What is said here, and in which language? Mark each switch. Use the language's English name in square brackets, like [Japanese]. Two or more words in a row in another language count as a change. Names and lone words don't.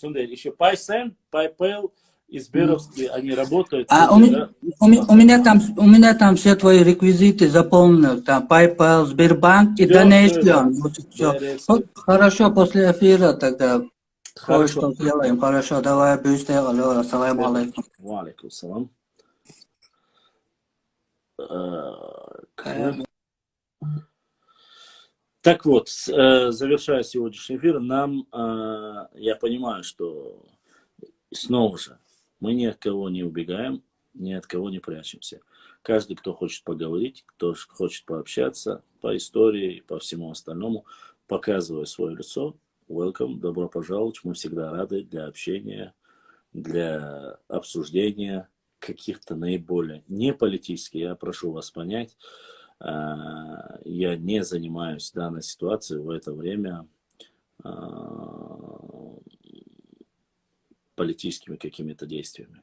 [Russian] Еще PaySend, PayPal и Сберовские, они работают. У меня там все твои реквизиты заполнены. Там PayPal, Сбербанк и Donation. Хорошо, после эфира тогда кое-что делаем. Хорошо, давай, [Arabic] бюсте, السلام عليكم. وعليكم السلام. [Russian] Так вот, завершая сегодняшний эфир, я понимаю, что снова же мы ни от кого не убегаем, ни от кого не прячемся. Каждый, кто хочет поговорить, кто хочет пообщаться по истории, по всему остальному, показывая свое лицо, welcome, добро пожаловать, мы всегда рады для общения, для обсуждения каких-то наиболее не политических, я прошу вас понять, я не занимаюсь данной ситуацией в это время политическими какими-то действиями.